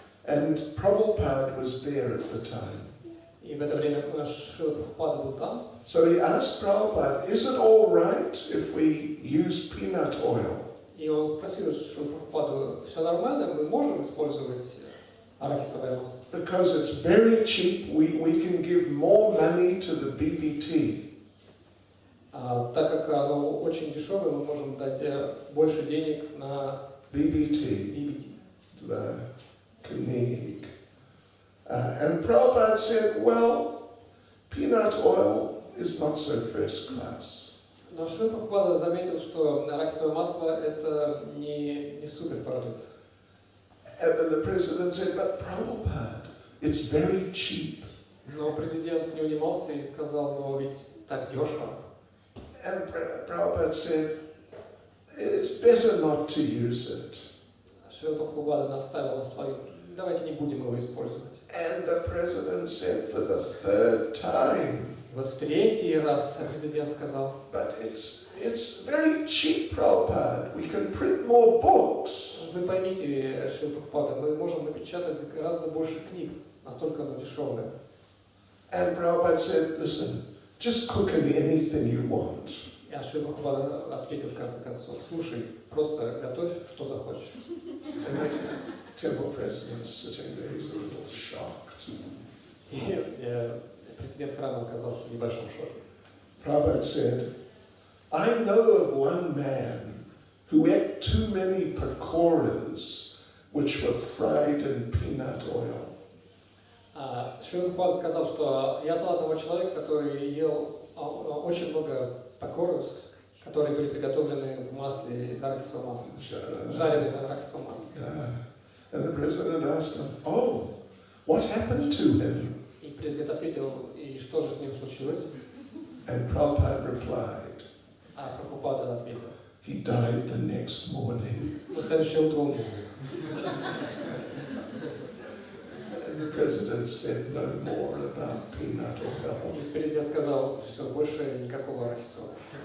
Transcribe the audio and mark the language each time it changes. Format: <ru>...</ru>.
<en>And Prabhupada was there at the time.</en> <ru>И в это время Шрила Прабхупада был там.</ru> <en>So he asked Prabhupada, is it all right if we use peanut oil?</en> <ru>И он спросил Шрилу Прабхупаду, все нормально, мы можем использовать арахисовое масло?</ru> <en>Because it's very cheap, we can give more money to the BBT.</en> <ru>Так как оно очень дешевое, мы можем дать больше денег на BBT. BBT. The Knig.</ru> <en>And Prabhupada said, well, peanut oil is not so first class.</en> <ru>Но Шрила Прабхупада заметил, что арахисовое масло это не суперпродукт.</ru> <en>And the president said, but Prabhupada, it's very cheap.</en> <ru>Но президент не унимался и сказал, но ведь так дешево.</ru> <en>And Prabhupada said, it's better not to use it.</en> <ru>Шрила Прабхупада наставил на своем, давайте не будем его использовать.</ru> <en>And the president said for the 3rd time,</en> <ru>Вот в третий раз президент сказал,</ru> <en>but it's very cheap, Prabhupada. We can print more books.</en> <ru>вы поймите, Шрила Прабхупада, мы можем напечатать гораздо больше книг, настолько оно дешевое.</ru> <en>And Prabhupada said, listen, just cook in anything you want.</en> <ru>И Шрила Прабхупада ответил в конце концов, слушай, просто готовь, что захочешь.</ru> <en>And the temple president's sitting there, he's a little shocked.</en> <ru>И президент храма оказался в небольшом шоке.</ru> <en>Prabhupada said, I know of one man who ate too many pakoras which were fried in peanut oil.</en> <ru>Шрила Прабхупада сказал, что я знал одного человека, который ел очень много пакоров, которые были приготовлены в масле из арахисового масла, жареные на арахисовом масле.</ru> <en>And the president asked him, oh, what happened to him?</en> <ru>И президент ответил, и что же с ним случилось?</ru> <en>And Prabhupada replied,</en> <ru>А Прабхупада ответил,</ru> <en>he died the next morning.</en> <ru>на следующее утро умер.</ru> <en>And the president said no more about peanut oil.</en> <ru>И президент сказал, все, больше никакого арахисового.</ru>